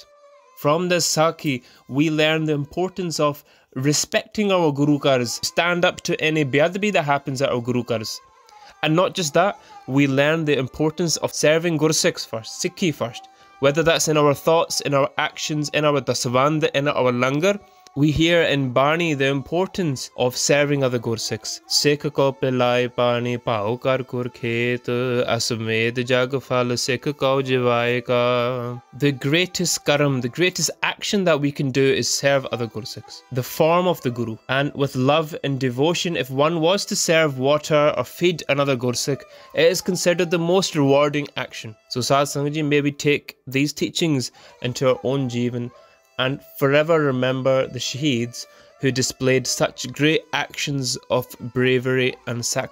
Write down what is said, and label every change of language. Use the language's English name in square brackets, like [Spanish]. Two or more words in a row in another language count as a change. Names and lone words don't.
[English] From this Saki, we learn the importance of respecting our Guru Kars, stand up to any beadbi that happens at our Guru Kars. And not just that, we learn the importance of serving Gursikhs first, Sikhi first. Whether that's in our thoughts, in our actions, in our dasavand, in our langar, we hear in Barni the importance of serving other Gursikhs. [Punjabi] ਸਿੱਖ ਕੋ ਪਿਲਾਏ ਪਾਣੀ ਪਾਓ ਕਰ ਕੁਰ ਖੇਤ ਅਸਮੇਧ ਜਗ ਫਲ ਸਿੱਖ ਕੋ ਜਿਵਾਏ ਕਾ. [English] The greatest karam, the greatest action that we can do is serve other Gursikhs, the form of the Guru. And with love and devotion, if one was to serve water or feed another Gursikh, it is considered the most rewarding action. So [Punjabi] ਸਾਧ ਸੰਗਤ ਜੀ, [English] may we take these teachings into our own Jeevan and forever remember the Shaheeds who displayed such great actions of bravery and sacrifice.